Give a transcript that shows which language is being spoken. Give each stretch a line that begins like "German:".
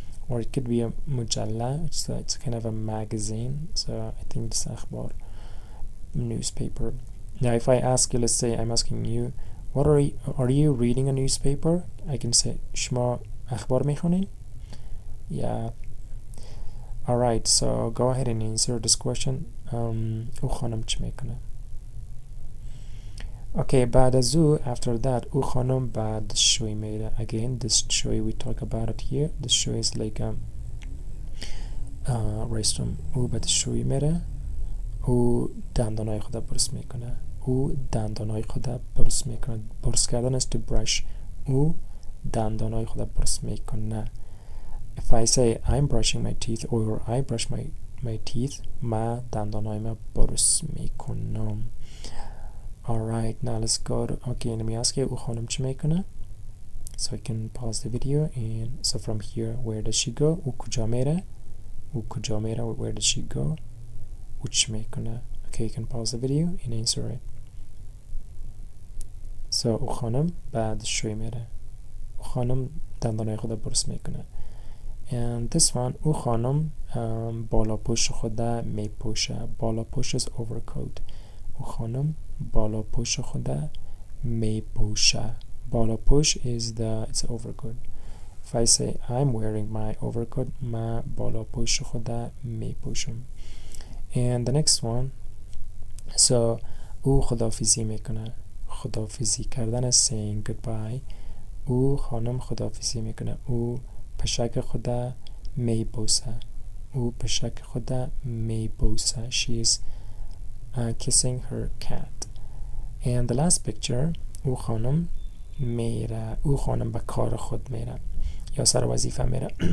English: or it could be a mujalla. It's kind of a magazine, so I think it's akhbar, newspaper. Now if I ask you, let's say I'm asking you, what are you reading a newspaper? I can say
Persian: شما اخبار میخونین?
English: Yeah. Alright, so go ahead and answer this question.
Persian: او خانم چی میکنه؟ Okay, بعد از او,
English: after that,
Persian: او خانم به دستشویی میره.
English: Again, دستشویی, we talk about it here. دستشویی is like a restroom.
Persian: او به دستشویی میره. او دندانای خود برس میکنه. او دندانای خود برس میکنه.
English: برس کردن is to brush.
Persian: او دندانای خود برس میکنه.
English: If I say I'm brushing my teeth or I brush my teeth,
Persian: ما دندانایم برس میکنم.
English: Alright, now let's go to, okay, let me ask you,
Persian: او خانم چی میکنه?
English: So I can pause the video, and so from here, where does she go?
Persian: او کجا میره? او کجا میره?
English: Where does she go?
Persian: او چی میکنه?
English: Okay, you can pause the video and answer it.
Persian: So او خانم بعد شوی میره. او خانم دندانای خود برس میکنه.
English: And this one,
Persian: او خانم بالا پوش خود میپوشه.
English: بالا پوش is overcoat.
Persian: او خانم بالا پوش خود میپوشه.
English: بالا پوش is it's overcoat. If I say I'm wearing my overcoat,
Persian: ما بالا پوش خود میپوشم.
English: And the next one, so
Persian: او خداحافظی میکنه.
English: خداحافظی کردن is saying goodbye.
Persian: او خانم خداحافظی میکنه. او پشک خود میبوسه. او پشک خود میبوسه.
English: She is kissing her cat. And the last picture,
Persian: او خانم میره. او خانم به کار خود میره یا سر وظیفه میره.